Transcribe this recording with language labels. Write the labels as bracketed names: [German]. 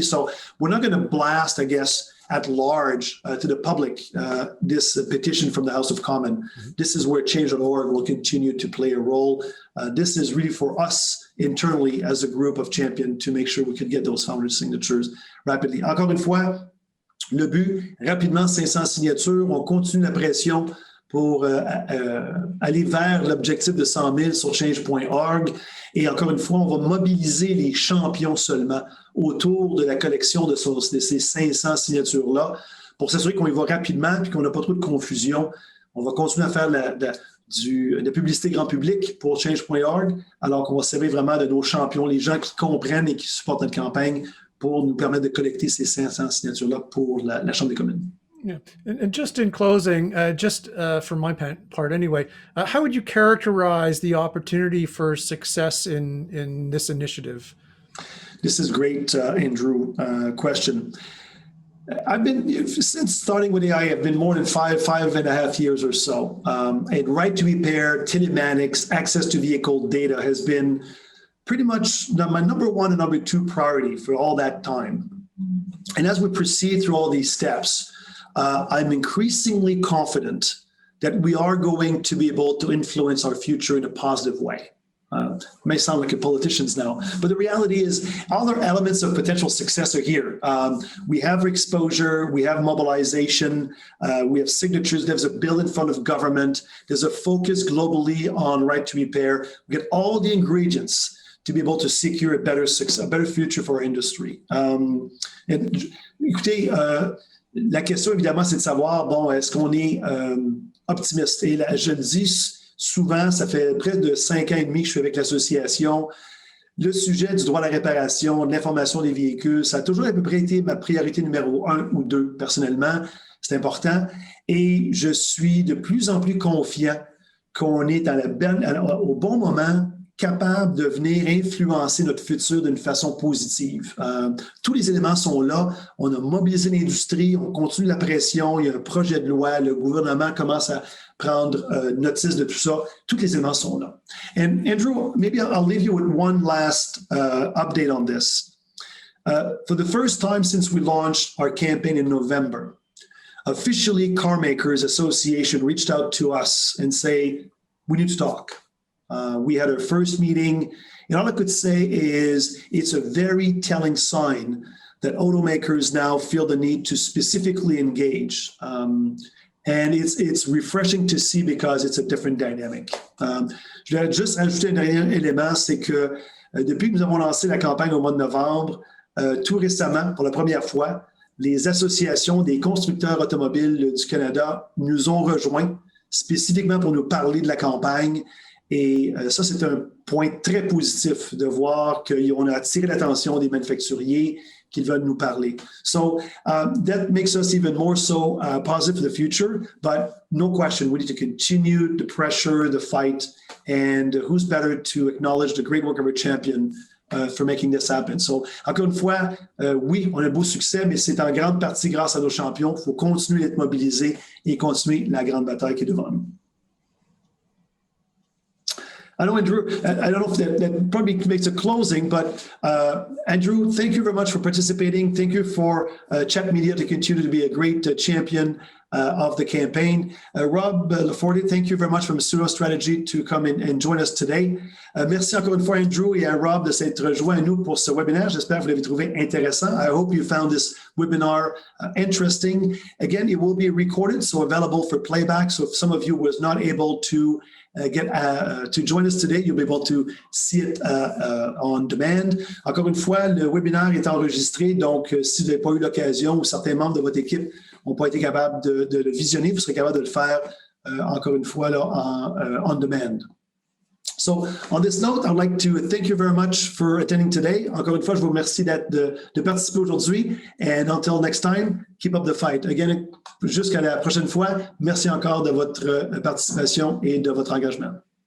[English] So we're not going to blast, I guess, at large to the public this petition from the House of Commons. Mm-hmm. This is where Change.org will continue to play a role. This is really for us internally as a group of champions to make sure we can get those 500 signatures rapidly. [French] Encore une fois, le but, rapidement 500 signatures, on continue la pression pour aller vers l'objectif de 100 000 sur change.org. Et encore une fois, on va mobiliser les champions seulement autour de la collection de ces 500 signatures-là pour s'assurer qu'on y va rapidement et qu'on n'a pas trop de confusion. On va continuer à faire de la publicité grand public pour change.org, alors qu'on va servir vraiment de nos champions, les gens qui comprennent et qui supportent notre campagne pour nous permettre de collecter ces 500 signatures-là pour la Chambre des communes. [English] Yeah, and just in closing, for my part anyway, how would you characterize the opportunity for success in this initiative? This is great, Andrew, question. I've been, since starting with AIA, I've been more than five and a half years or so. And right to repair, telematics, access to vehicle data has been pretty much my number one and number two priority for all that time. And as we proceed through all these steps, I'm increasingly confident that we are going to be able to influence our future in a positive way. may sound like a politicians now, but the reality is all the elements of potential success are here. We have exposure, we have mobilization, we have signatures, there's a bill in front of government, there's a focus globally on right to repair. We get all the ingredients to be able to secure a better future for our industry. [French] Écoutez, la question évidemment, c'est de savoir, bon, est-ce qu'on est optimiste? Et là, je le dis souvent, ça fait près de 5 ans et demi que je suis avec l'association. Le sujet du droit à la réparation, de l'information des véhicules, ça a toujours à peu près été ma priorité numéro 1 ou 2, personnellement. C'est important. Et je suis de plus en plus confiant qu'on est au bon moment, capable de venir influencer notre futur d'une façon positive. Tous les éléments sont là. On a mobilisé l'industrie, on continue la pression, il y a un projet de loi, le gouvernement commence à prendre notice de tout ça. Tous les éléments sont là. [English] And Andrew, maybe I'll leave you with one last update on this. For the first time since we launched our campaign in November, officially Car Makers Association reached out to us and say, we need to talk. We had our first meeting, and all I could say is it's a very telling sign that automakers now feel the need to specifically engage. And it's refreshing to see because it's a different dynamic. [French] Je vais juste ajouter un dernier élément, c'est que depuis que nous avons lancé la campagne au mois de novembre, tout récemment, pour la première fois, les associations des constructeurs automobiles du Canada nous ont rejoints spécifiquement pour nous parler de la campagne. Et ça, c'est un point très positif de voir qu'on a attiré l'attention des manufacturiers qu'ils veulent nous parler. [English] So that makes us even more so positive for the future, but no question, we need to continue the pressure, the fight, and who's better to acknowledge the great work of our champion for making this happen. [French] So, encore une fois, oui, on a un beau succès, mais c'est en grande partie grâce à nos champions. Il faut continuer d'être mobilisés et continuer la grande bataille qui est devant nous. [English] I know, Andrew, I don't know if that probably makes a closing, but Andrew, thank you very much for participating. Thank you for Chat Media to continue to be a great champion of the campaign. Rob LeForte, thank you very much from Succes Strategy to come in and join us today. [French] Merci encore une fois, Andrew, et à Rob de s'être rejoint à nous pour ce webinaire. J'espère que vous l'avez trouvé intéressant. [English] I hope you found this webinar interesting. Again, it will be recorded, so available for playback. So if some of you was not able to get to join us today, you'll be able to see it on demand. [French] Encore une fois, le webinaire est enregistré, donc si vous n'avez pas eu l'occasion ou certains membres de votre équipe n'ont pas été capables de le visionner, vous serez capable de le faire encore une fois là, on demand. [English] So on this note, I'd like to thank you very much for attending today. [French] Encore une fois, je vous remercie de participer aujourd'hui. [English] And until next time, keep up the fight. [French] Again, jusqu'à la prochaine fois, merci encore de votre participation et de votre engagement.